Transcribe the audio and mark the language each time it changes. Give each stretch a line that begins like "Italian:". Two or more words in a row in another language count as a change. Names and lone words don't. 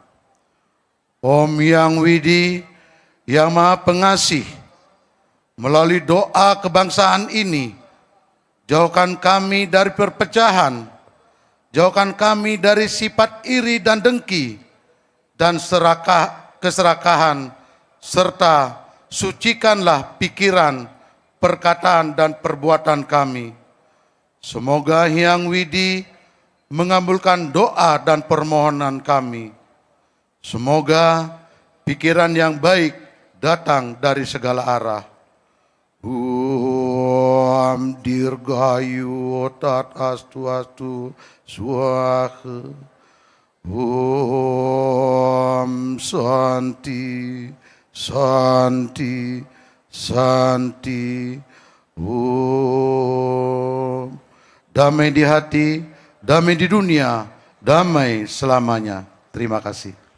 Indonesian: Om Yang Widi yang Maha Pengasih, melalui doa kebangsaan ini, jauhkan kami dari perpecahan, jauhkan kami dari sifat iri dan dengki, dan keserakahan, serta sucikanlah pikiran, perkataan, dan perbuatan kami. Semoga Hyang Widi mengabulkan doa dan permohonan kami. Semoga pikiran yang baik datang dari segala arah.
Sanskrit: Om Dirgayu Tat Astu Swaha. Om Santi Santi Santi.
Indonesian: Om damai di hati, damai di dunia, damai selamanya. Terima kasih.